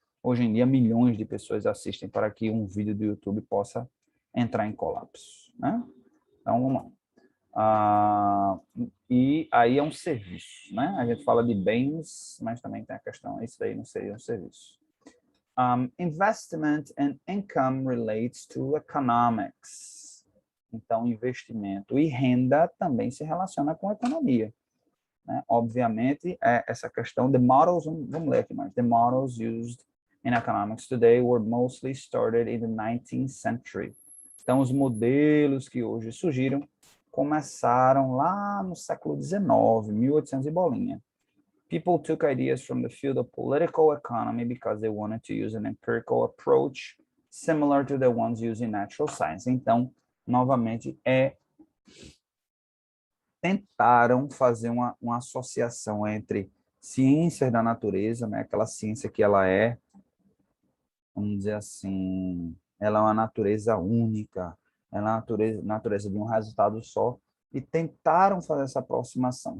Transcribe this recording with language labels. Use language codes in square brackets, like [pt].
[pt] Hoje em dia, milhões de pessoas assistem para que um vídeo do YouTube possa entrar em colapso, né? Então, vamos lá. E aí é um serviço, né? A gente fala de bens, mas também tem a questão, isso daí não seria um serviço. [en] Investment and income relates to economics. [pt] Então, investimento e renda também se relaciona com a economia. Né? Obviamente, essa questão, [en] the models, [pt] vamos ler aqui mais, [en] the models used in economics today were mostly started in the 19th century. [pt] Então, os modelos que hoje surgiram começaram lá no século XIX, 1800 e bolinha. [en] People took ideas from the field of political economy because they wanted to use an empirical approach similar to the ones used in natural science. [pt] Então, novamente, tentaram fazer uma associação entre ciências da natureza, né? Aquela ciência que ela é, vamos dizer assim, ela é uma natureza única, ela é uma natureza de um resultado só, e tentaram fazer essa aproximação.